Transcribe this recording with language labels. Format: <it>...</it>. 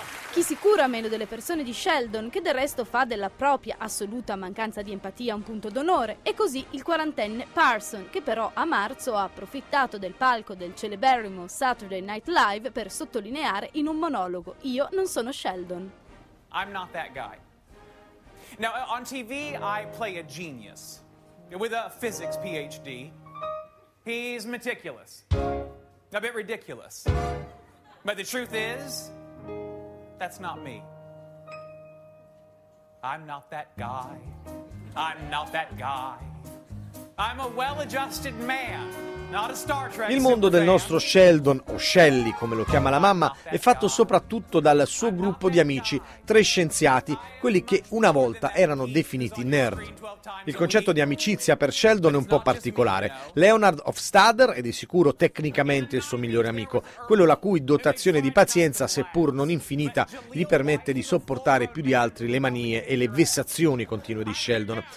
<it>Chi si cura meno delle persone di Sheldon, che del resto fa della propria assoluta mancanza di empatia un punto d'onore? E così il quarantenne Parsons, che però a marzo ha approfittato del palco del celeberrimo Saturday Night Live per sottolineare in un monologo: io non sono Sheldon.</it> <en>I'm not that guy. Now on TV I play a genius with a physics PhD. He's meticulous. A bit ridiculous. But the truth is, that's not me. I'm not that guy. I'm not that guy. I'm a well-adjusted man. Not a Star Trek.</en> <it>Il mondo del nostro Sheldon, o Shelly come lo chiama la mamma, è fatto soprattutto dal suo gruppo di amici, tre scienziati, quelli che una volta erano definiti nerd. Il concetto di amicizia per Sheldon è un po' particolare. Leonard Hofstadter è di sicuro tecnicamente il suo migliore amico, quello la cui dotazione di pazienza, seppur non infinita, gli permette di sopportare più di altri le manie e le vessazioni continue di Sheldon.</it>